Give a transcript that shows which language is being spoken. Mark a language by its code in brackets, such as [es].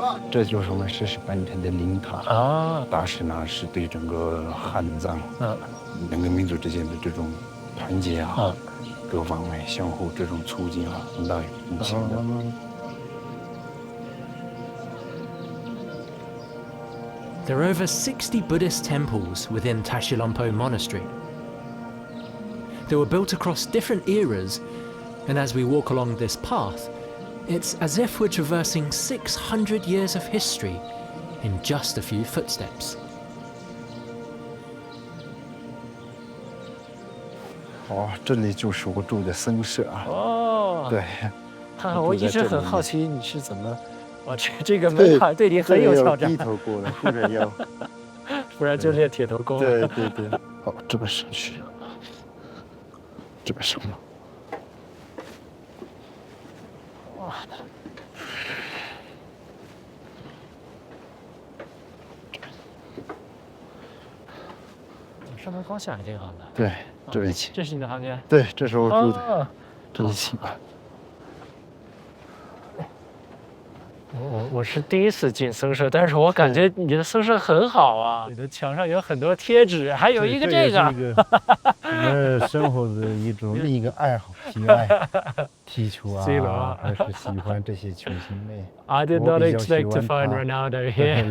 [zh] 这就是我们世世半天的灵塔啊。大师呢是对整个汉藏两个民族之间的这种团结啊，各方面相互这种促进啊，很大有贡献的。 [en] There are over 60 Buddhist temples within Tashilhunpo Monastery. They were built across different eras, and as we walk along this path, it's as if we're traversing 600 years of history in just a few footsteps. [zh] 哦，这里就是我住的僧舍啊。哦，对，我一直很好奇你是怎么，哇，这个门槛对你很有挑战。低头过来，不然要，不然就练铁头功。对对对。好，这边上去，这边上了。哇。上面光线也挺好的。对，这边起。这是你的房间？对，这是我住的，这里起吧。我是第一次进僧舍，但是我感觉你的僧舍很好啊，你的墙上有很多贴纸，还有一个这个。我们生活的另一个爱好喜爱，踢球啊，还是喜欢这些球星类。 [en] I did not expect to find Ronaldo here.